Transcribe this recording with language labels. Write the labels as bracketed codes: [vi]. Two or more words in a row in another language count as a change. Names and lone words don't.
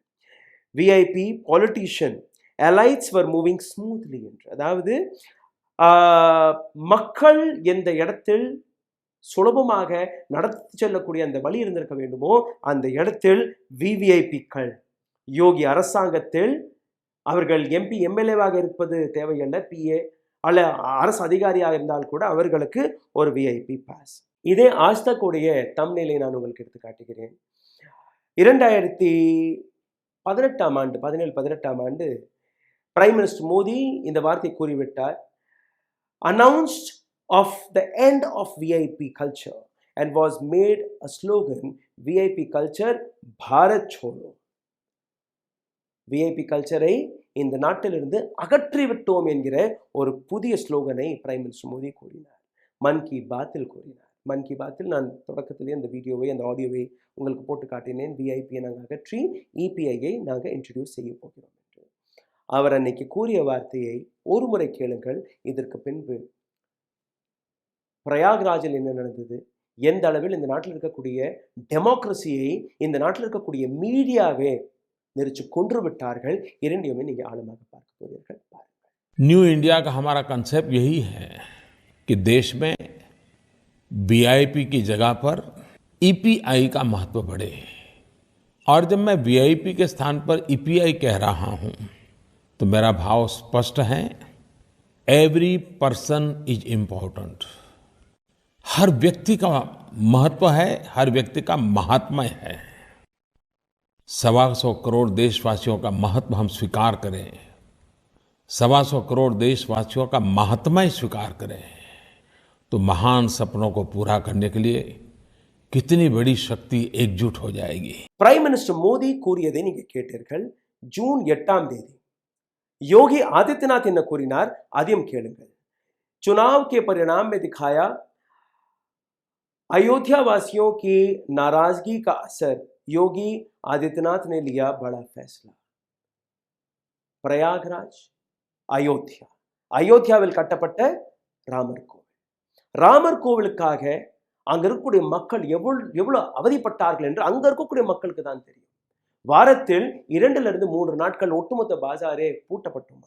[en] VIP politician allies were moving smoothly [ta] என்று, அதாவது மக்கள் எந்த இடத்தில் சுலபமாக நடத்தி செல்லக்கூடிய அந்த வழி இருந்திருக்க வேண்டுமோ அந்த இடத்தில் விவிஐபிக்கள் யோகி அரசாங்கத்தில் அவர்கள் எம்பி எம்எல்ஏவாக இருப்பது தேவையல்ல, பிஏ அல்ல அரசு அதிகாரியாக இருந்தால் கூட அவர்களுக்கு ஒரு விஐபி பாஸ். இதே ஆஸ்தக்குடைய தம்ப்நெயிலை நான் உங்களுக்கு எடுத்து காட்டுகிறேன். 2018ஆம் ஆண்டு 17-18ஆம் ஆண்டு [en] Prime Minister [ta] மோடி இந்த வார்த்தை கூறிவிட்டார். [en] அனௌன்ஸ்ட் of the end of VIP culture and was made a slogan, VIP culture [hi] भारत छोड़ो. [ta] VIP கல்ச்சரை இந்த நாட்டிலிருந்து அகற்றிவிட்டோம் என்கிற ஒரு புதிய ஸ்லோகனை [en] Prime Minister [ta] மோடி கூறினார், மன் கி பாத்தில் கூறினார். மன் கி பாத்தில் நான் தொடக்கத்திலே அந்த வீடியோவை அந்த ஆடியோவை உங்களுக்கு போட்டு காட்டினேன். விஐபியை நாங்கள் அகற்றி இபிஐயை நாங்கள் இன்ட்ரடியூஸ் செய்ய போகிறோம் என்று. அவர் அன்னைக்கு கூறிய வார்த்தையை ஒரு முறை கேளுங்கள். இதற்கு பின்பு பிரயாக்ராஜில் என்ன நடந்தது, எந்த அளவில் இந்த நாட்டில் இருக்கக்கூடிய டெமோக்ரஸியை இந்த நாட்டில் இருக்கக்கூடிய மீடியாவே நெரிச்சு கொன்று விட்டார்கள், இரண்டையுமே நீங்க ஆழமாக பார்க்க போகிறீர்கள். [hi] न्यू इंडिया का हमारा कंसेप्ट यही है कि देश में वीआईपी की जगह पर ईपीआई का महत्व बढ़े। और जब मैं वीआईपी के स्थान पर ईपीआई कह रहा हूं तो मेरा भाव स्पष्ट है, [en] every person is important. [hi] हर व्यक्ति का महत्व है, हर व्यक्ति का महात्म्य है। 125 करोड़ देशवासियों का महत्व हम स्वीकार करें, 125 करोड़ देशवासियों का महात्म्य स्वीकार करें, तो महान सपनों को पूरा करने के लिए कितनी बड़ी शक्ति एकजुट हो जाएगी। [en] Prime Minister [ta] மோடி கூறியதை நீங்க கேட்டீர்கள். ஜூன் 8ஆம் தேதி योगी आदित्यनाथ என்ன கூறினார், அதையும் கேளுங்கள். [hi] चुनाव के परिणाम में दिखाया अयोध्या वासियों की नाराजगी का असर, योगी आदित्यनाथ ने लिया बड़ा फैसला। [ta] பிரயாக்ராஜ், அயோத்தியாவில் கட்டப்பட்ட ராமர் கோவில். ராமர் கோவிலுக்காக அங்க இருக்கக்கூடிய மக்கள் எவ்வளவு அவதிப்பட்டார்கள் என்று அங்க இருக்கக்கூடிய மக்களுக்கு தான் தெரியும். வாரத்தில் 2-3 நாட்கள் ஒட்டுமொத்த பாஜாரே பூட்டப்பட்டுமா.